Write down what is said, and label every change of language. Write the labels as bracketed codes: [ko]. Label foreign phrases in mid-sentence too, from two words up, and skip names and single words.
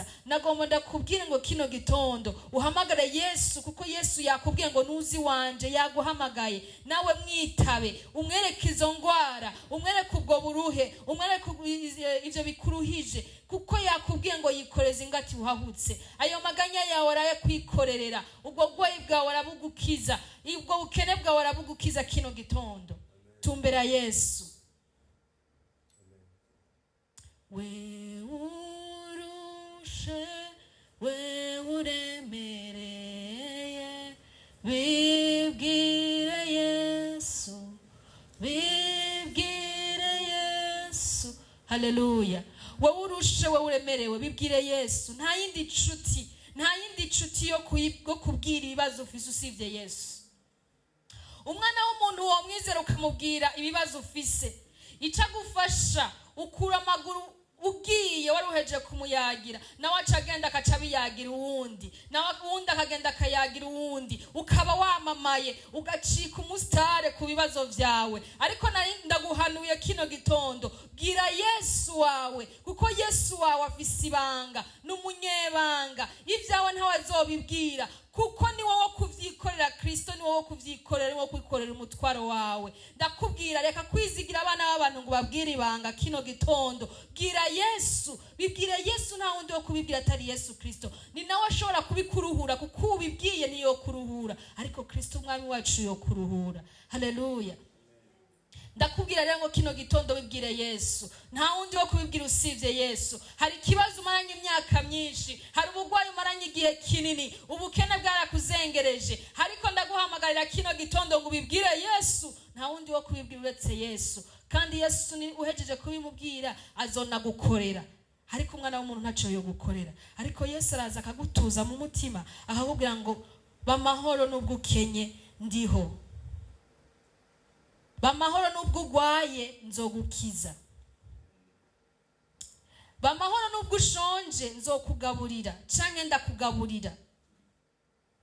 [rn] Nagomba ndakubwire ngo kino gitondo uhamagare Yesu, kuko Yesu yakubwiye ngo nuzi wanje, yaguhamagaye. Nawe mwitabe, umwereke izo ngwara, umwereke ubwo buruhe, umwereke ivyo bikuruhije, kuko yakubwiye ngo yikoreze ingati uhahutse. Ayo maganya yawe arayakwikorerera, ubwo bwoyi bwawe arabugukiza, ubwo bukene bwawe arabugukiza kino gitondo. Tumbera Yesu. We urushe, we uremereye, bibwire Yesu, bibwire Yesu. Haleluya. We urushe, we uremerewe, bibwire Yesu. Nta yindi nshuti yo kubwira ibibazo ufise usivye Yesu. Umwana w'umuntu wamwizera ukamubwira ibibazo ufise, icagufasha ukura amaguru ugiye waruheje kumuyagira, nawe acagenda akacabiyagira uwundi, nawe uwundi akagenda akayagira uwundi, ukaba wamamaye ugacika umusitare ku bibazo vyawe. Ariko ndaguhanuye kino gitondo, bwira Yesu wawe, kuko Yesu wawe afise ibanga, n'umunyebanga. Ivyawe ntawe azobibwira, kuko ni wowe kuvyikorera. Kristo ni wowe kuvyikorera, ni wowe kwikorera umutwaro wawe. Ndakubwira, reka kwizigira abana b'abantu ngo babwire ibanga kino gitondo. Bwira Yesu, bibwire Yesu, nta wundi wo kubibwira atari Yesu Kristo. Ni nawe ashobora kubikuruhura, kuko ubibwiye niyo kuruhura, ariko Kristo umwami wacu yo kuruhura. Haleluya. Ndakubwira rero ngo kino gitondo wibwire Yesu, nta wundi wo kubibwira usivye Yesu. Hari ikibazo umaranye imyaka myinshi, hari ubugwayi umaranye igihe kinini, ubukene bwarakuzengereje, ariko ndaguhamagarira kino gitondo ngo ubibwire Yesu. Nta wundi wo kubibwira uretse Yesu, kandi Yesu ni uhejeje kubimubwira azona gukorera. Ariko umwana w'umuntu ntaco yo gukorera, ariko Yesu araza akagutuza mu mutima, akakubwira ngo bamahoro nubwo ukenye ndiho, bamahoro nubwo ugwaye nzogukiza, bamahoro nubwo ushonje nzokugaburira canke ndakugaburira.